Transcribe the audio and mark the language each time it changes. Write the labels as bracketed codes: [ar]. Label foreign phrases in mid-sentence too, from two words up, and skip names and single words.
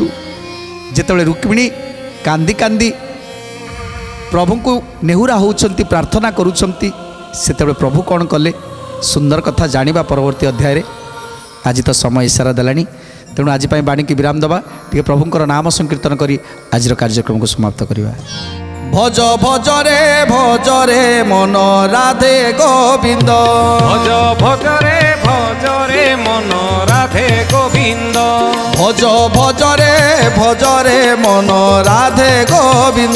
[or] ଯେତେବେଳେ ରୁକ୍ମିଣୀ କାନ୍ଦି କାନ୍ଦି ପ୍ରଭୁଙ୍କୁ ନେହୁରା ହେଉଛନ୍ତି, ପ୍ରାର୍ଥନା କରୁଛନ୍ତି, ସେତେବେଳେ ପ୍ରଭୁ କ'ଣ କଲେ? ସୁନ୍ଦର କଥା ଜାଣିବା ପରବର୍ତ୍ତୀ ଅଧ୍ୟାୟରେ। ଆଜି ତ ସମୟ ଇସାରା ଦେଲାଣି, ତେଣୁ ଆଜି ପାଇଁ ବାଣୀକି ବିରାମ ଦେବା, ଟିକେ ପ୍ରଭୁଙ୍କର ନାମ ସଂକୀର୍ତ୍ତନ କରି ଆଜିର କାର୍ଯ୍ୟକ୍ରମକୁ ସମାପ୍ତ କରିବା। [bn] ভজ ভজরে ভজরে মন রাধে গোবিন্দ ভজ ভজরে ভজরে মন রাধে গোবিন্দ ভজ ভজরে ভজরে মন রাধে গোবিন্দ